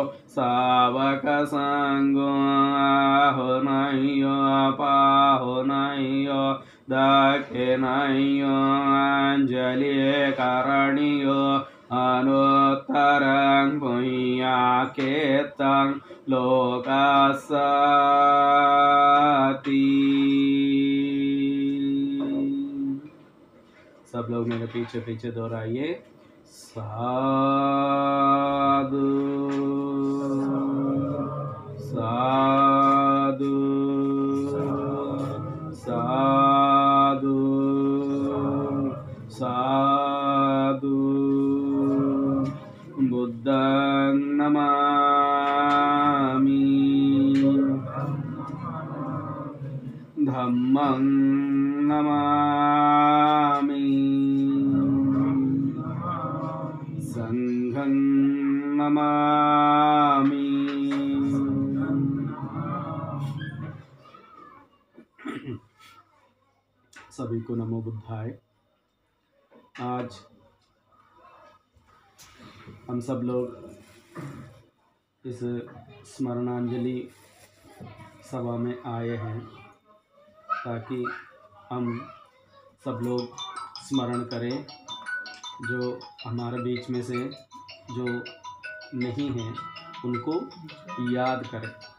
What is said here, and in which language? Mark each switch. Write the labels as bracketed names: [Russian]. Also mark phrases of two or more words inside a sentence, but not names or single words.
[Pali] सावकसंगो आहुनयो पाहुनयो दक्षिणयो अञ्जलिकरणयो अनुत्तरं पुण्याकेतं लोकस्याति। [Hindi] सब लोग मेरे पीछे पीछे दोहराइए। [Pali] साधु साधु साधु साधु। बुद्धं नमामि धम्मं नमामि संघं नमामि। [Hindi] सभी को [Pali] नमो बुद्धाय। [Hindi] आज हम सब लोग इस स्मरणांजलि सभा में आए हैं ताकि हम सब लोग स्मरण करें जो हमारे बीच में से जो नहीं हैं उनको याद करें।